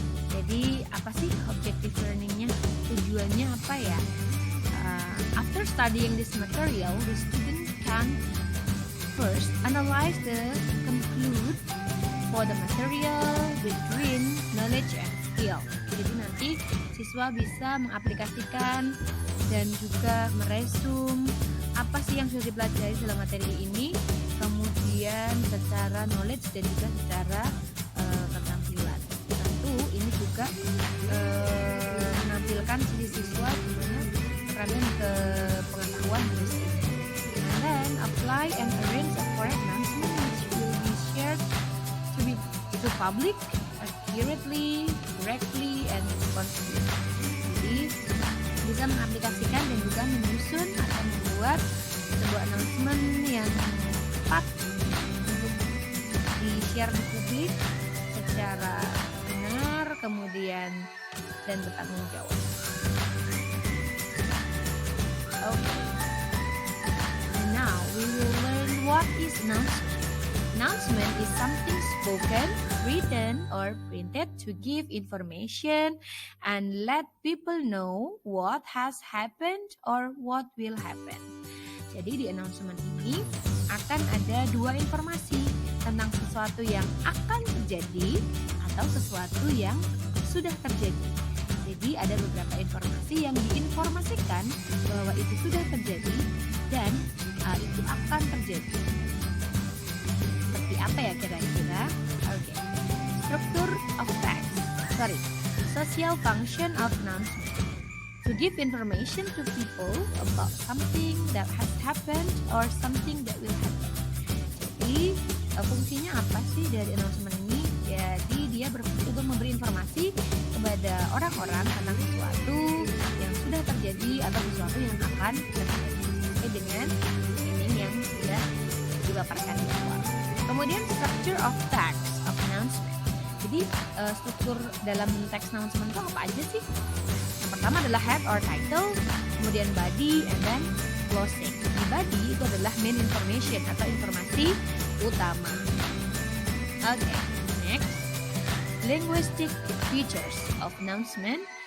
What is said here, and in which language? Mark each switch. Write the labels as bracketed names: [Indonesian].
[Indonesian] Jadi apa sih objective learningnya? Tujuannya apa ya? [English] After studying this material, the student can first analyze the conclude for the material between knowledge and skill. [Indonesian] Jadi nanti siswa bisa mengaplikasikan dan juga meresum apa sih yang sudah dipelajari dalam materi ini, kemudian secara knowledge dan juga secara keterampilan. Tentu ini juga menampilkan sisi siswa gimana tekanan ke pengetahuan menulis ini. [English] And then apply and arrange a correct announcement which will be shared to public accurately, correctly, and responsibly. [Indonesian] Jadi bisa mengaplikasikan dan juga menyusun atau membuat sebuah announcement yang tepat untuk di-share di publik secara benar, kemudian dan bertanggung jawab. [English] Okay. And now we will learn what is announcement. Announcement is something spoken, written, or printed to give information and let people know what has happened or what will happen. [Indonesian] Jadi di announcement ini akan ada dua informasi tentang sesuatu yang akan terjadi atau sesuatu yang sudah terjadi. Jadi ada beberapa informasi yang diinformasikan bahwa itu sudah terjadi dan itu akan terjadi. Seperti apa ya kira-kira? [English] Okay. Structure of text. Social function of announcement. To give information to people about something that has happened or something that will happen. [Indonesian] Jadi fungsinya apa sih dari announcement ini? Jadi dia berfungsi untuk memberi informasi kepada orang-orang tentang sesuatu yang sudah terjadi atau sesuatu yang akan terjadi sesuai dengan meaning yang sudah dipaparkan di awal. Kemudian [English] structure of text of announcement. [Indonesian] Jadi struktur dalam teks announcement itu apa aja sih? Yang pertama adalah [English] head or title, [Indonesian] kemudian [English] body, and then closing. [Indonesian] Di body itu adalah [English] main information [Indonesian] atau informasi utama. [English] Okay, next, linguistic features of announcement.